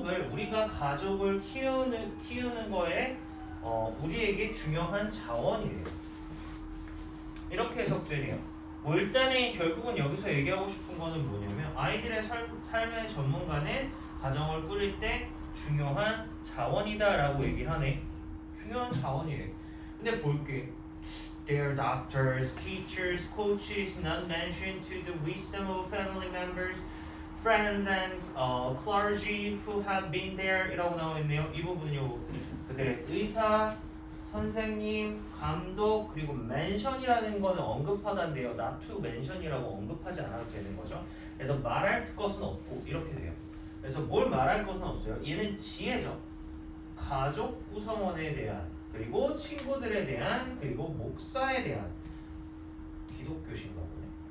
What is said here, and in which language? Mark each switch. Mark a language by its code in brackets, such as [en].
[ko] 우리가 가족을 키우는 거에 우리에게 중요한 자원이에요. 이렇게 해석되네요. 뭐 일단은 결국은 여기서 얘기하고 싶은 거는 뭐냐면 아이들의 삶의 전문가는 가정을 꾸릴 때 중요한 자원이다라고 얘기를 하네. 중요한 자원이래. 근데 볼게. [en] Their doctors, teachers, coaches, not mentioned to the wisdom of family members, friends and clergy who have been there [ko] 이라고 나와 있네요. 이 부분은요. 그들의 의사, 선생님, 감독, 그리고 mention이라는 거는 언급하다인데요. [en] not to mention [ko] 이라고 언급하지 않아도 되는 거죠. 그래서 말할 것은 없고 이렇게 돼요. 그래서 뭘 말할 것은 없어요. 얘는 지혜죠. 가족 구성원에 대한, 그리고 친구들에 대한, 그리고 목사에 대한. 기독교신가 보네.